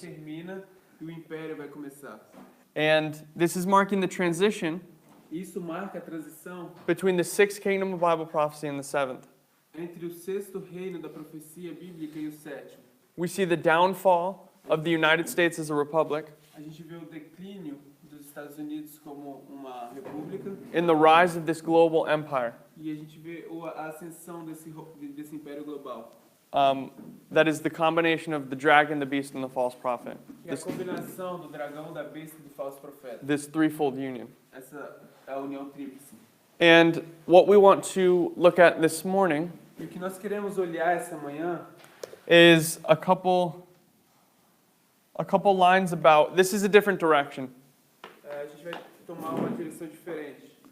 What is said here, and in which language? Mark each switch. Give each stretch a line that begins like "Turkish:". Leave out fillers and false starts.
Portuguese: termina e o Império vai começar.
English: And this is marking the transition
Portuguese: Isso marca a transição
English: between the sixth kingdom of Bible prophecy and the seventh.
Portuguese: entre o sexto reino da profecia bíblica e o sétimo.
English: We see the downfall of the United States as a republic
Portuguese: A gente vê o declínio dos Estados Unidos como uma república
English: and the rise of this global empire
Portuguese: e a gente vê a ascensão desse império global.
English: that is the combination of the dragon, the beast, and the false prophet.
Portuguese: Que é a combinação do dragão, da besta e do falso profeta.
English: This threefold union.
Portuguese: Essa é a união tríplice.
English: And what we want to look at this morning
Portuguese: E o que nós queremos olhar essa manhã
English: is a couple lines about, this is a different direction.
Portuguese: a gente vai tomar uma direção diferente.